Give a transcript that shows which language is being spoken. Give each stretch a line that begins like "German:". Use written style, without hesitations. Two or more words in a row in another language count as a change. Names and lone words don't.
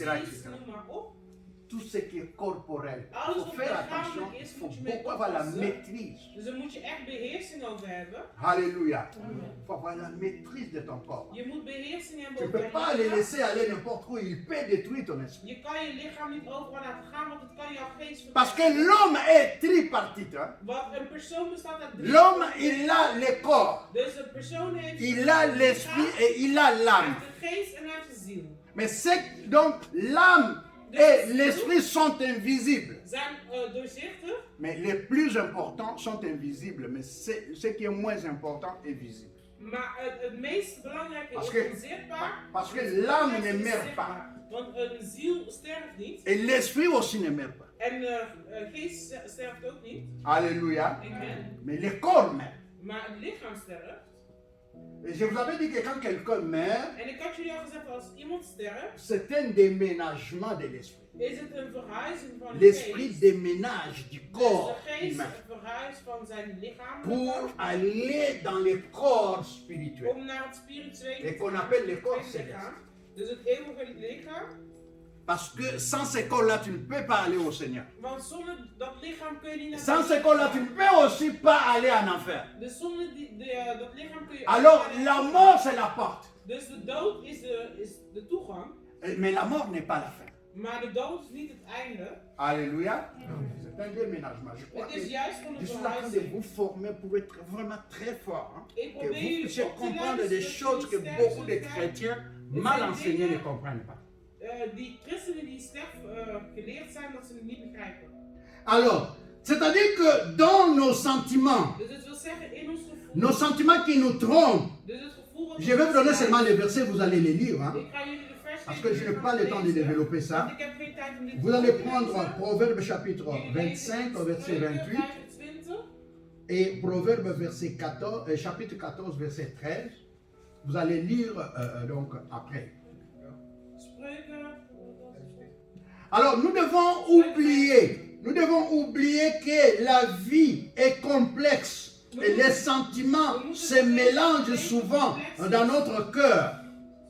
Dutch: etc. noem maar op.
French: Tout ce qui est corporel. Il faut faire attention, il faut
Dutch: moet je mee
French: beaucoup avoir la
Dutch: oppassen.
French: maîtrise.
Dutch: Dus daar moet je echt beheersing over hebben.
French: Alléluia. Il faut avoir la maîtrise de ton corps.
Dutch: Je moet beheersing hebben
French: Tu ne
Dutch: over
French: peux
Dutch: je
French: pas le
Dutch: lichaam.
French: laisser aller n'importe où, il peut détruire ton esprit.
Dutch: Je kan je lichaam niet overal laten gaan, want het kan jouw geest
French: Parce que
Dutch: verpesten.
French: l'homme est tripartite. Hein?
Dutch: Want een persoon bestaat uit drie.
French: L'homme, il a le corps,
Dutch: Dus een persoon heeft
French: il a l'esprit et il a
Dutch: hij
French: l'âme.
Dutch: heeft de geest en hij heeft de ziel.
French: Mais c'est donc l'âme et l'esprit sont invisibles.
Dutch: Zijn doorzichtig,
French: Mais les plus importants sont invisibles, mais ce qui est moins important est visible.
Dutch: maar het meest belangrijke
French: Parce
Dutch: is
French: que,
Dutch: onzichtbaar.
French: parce que l'âme ne meurt pas.
Dutch: Want een ziel sterft niet.
French: Et l'esprit aussi ne meurt pas.
Dutch: En geest sterft ook niet.
French: Alléluia. Amen. Mais le corps meurt.
Dutch: Maar het lichaam sterft.
French: Et je vous avais dit que quand quelqu'un meurt,
Dutch: En ik had jullie al gezegd, als iemand sterft,
French: c'est un déménagement de l'esprit.
Dutch: is het een verhuizing van de
French: L'esprit
Dutch: geest.
French: déménage du
Dutch: Dus
French: corps
Dutch: de geest
French: humain
Dutch: verhuist van zijn lichaam
French: pour aller dans le corps spirituel
Dutch: om naar het spirituele
French: et qu'on appelle le corps
Dutch: lichaam.
French: céleste.
Dutch: Dus het eeuwige lichaam.
French: Parce que sans ce corps-là, tu ne peux pas aller au Seigneur.
Dutch: Want zonder dat lichaam kun je niet naar
French: Sans ce corps-là, tu ne peux aussi pas aller en enfer.
Dutch: Dus zonder dat lichaam kun je...
French: Alors, la mort, c'est la porte.
Dutch: Dus de dood is de toegang.
French: Mais la mort n'est pas la fin.
Dutch: Maar de dood is niet het einde.
French: Alléluia. C'est un déménagement. Je crois
Dutch: Het
French: que
Dutch: is juist van de
French: je suis en train de
Dutch: verhuizing.
French: vous former pour être vraiment très fort. Hein?
Dutch: Ik
French: Que
Dutch: probeer
French: vous
Dutch: jullie
French: puissiez
Dutch: op te
French: comprendre
Dutch: leiden
French: des
Dutch: zodat
French: choses que
Dutch: jullie sterk
French: beaucoup de
Dutch: zullen zijn.
French: chrétiens mal enseignés ne comprennent pas.
Dutch: Die christenen die sterk geleerd zijn, dat ze het niet begrijpen.
French: Alors, c'est-à-dire que dans nos sentiments,
Dutch: Dus het wil zeggen, in ons gevoel...
French: nos sentiments qui nous trompent,
Dutch: Dus het gevoel... wat
French: je vais vous donner seulement les versets, vous allez les lire. Hein?
Dutch: Ik ga jullie de vers
French: Parce
Dutch: geven,
French: que je
Dutch: jullie
French: n'ai
Dutch: gaan
French: pas le temps de
Dutch: lezen.
French: développer ça.
Dutch: Want ik heb geen tijd om dit
French: Vous
Dutch: te
French: allez
Dutch: lezen.
French: prendre Proverbe chapitre
Dutch: Jullie
French: 25 au
Dutch: lezen
French: verset
Dutch: Spreuken
French: 28
Dutch: 25.
French: et Proverbe verset 14, chapitre 14 verset 13. Vous allez lire donc après.
Dutch: Spreuken...
French: Alors nous devons oublier que la vie est complexe et les sentiments se mélangent souvent dans notre cœur.